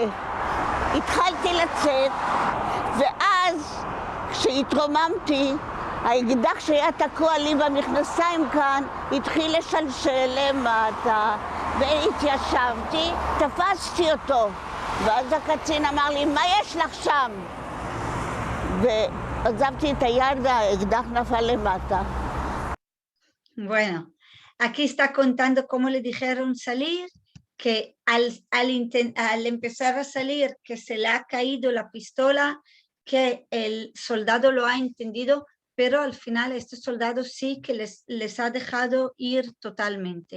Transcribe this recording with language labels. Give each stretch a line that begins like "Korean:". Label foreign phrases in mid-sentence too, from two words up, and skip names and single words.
Hebrew: התחלתי לצאת, ואז כשהתרוממתי, האקדח שהיה תקוע לי במכנסיים כאן, התחיל לשלשל למטה, והתיישבתי, תפסתי אותו. ואז הקצין אמר לי, מה יש לך שם? ועזבתי את היד והאקדח נפל למטה.
Spanish: Bueno, aquí está contando cómo le dijeron salir, que al empezar a salir, que se le ha caído la pistola, que el soldado lo ha entendido, pero al final este soldado sí que les ha dejado ir totalmente.